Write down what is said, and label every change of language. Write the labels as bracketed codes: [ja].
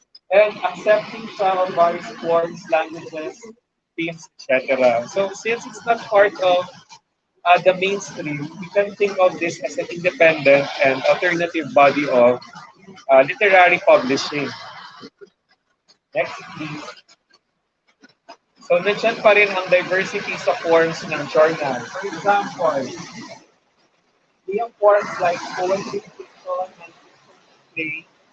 [en] And accepting from various forms, languages, themes, etc. So since it's not part of the mainstream, we can think of this as an independent and alternative body of literary publishing. Next, please. [tl] So, nandiyan pa rin ang diversity sa forms ng journal. [en] For example, [tl] yung [en] forms like poetry, fiction, and play.